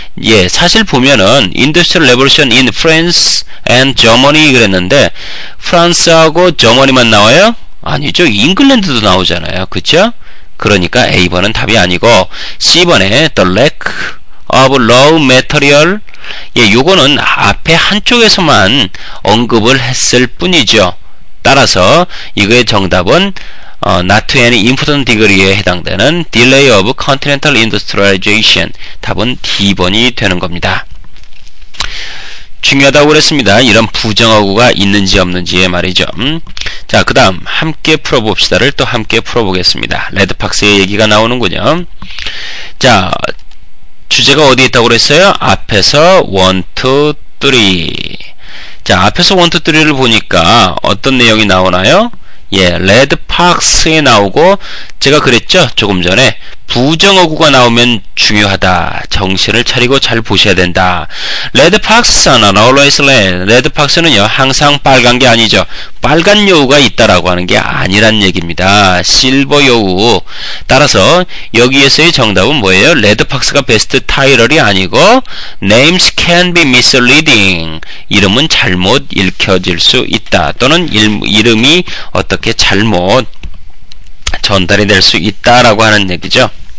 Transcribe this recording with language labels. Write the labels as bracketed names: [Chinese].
[Korean] 예, 사실 보면은 [English] Industrial Revolution in France and Germany [Korean] 그랬는데 프랑스하고 저머니만 나와요? 아니죠. 잉글랜드도 나오잖아요. 그쵸? 그러니까 A번은 답이 아니고 C번에 [English] the lack of raw material, [Korean] 예, 요거는 앞에 한쪽에서만 언급을 했을 뿐이죠. 따라서 이거의 정답은 [English] not to any important degree [Korean] 에 해당되는 [English] delay of continental industrialization, [Korean] 답은 D번이 되는 겁니다. 중요하다고 그랬습니다. 이런 부정어구가 있는지 없는지에 말이죠. 자, 그 다음 함께 풀어봅시다를 또 함께 풀어보겠습니다. 레드박스의 얘기가 나오는군요. 자, 주제가 어디 있다고 그랬어요? 앞에서 1, 2, 3. 자, 앞에서 1, 2, 3를 보니까 어떤 내용이 나오나요? 예, 레드박스에 나오고, 제가 그랬죠? 조금 전에 부정어구가 나오면 중요하다. 정신을 차리고 잘 보셔야 된다. [English] 레드박스는 always red. [Korean] 레드박스는요, 항상 빨간 게 아니죠. 빨간 여우가 있다라고 하는 게 아니란 얘기입니다. 실버 여우. 따라서 여기에서의 정답은 뭐예요? 레드박스가 베스트 타이틀이 아니고 [English] names can be misleading. [Korean] 이름은 잘못 읽혀질 수 있다. 또는 이름이 어떻게 잘못 전달이 될 수 있다라고 하는 얘기죠.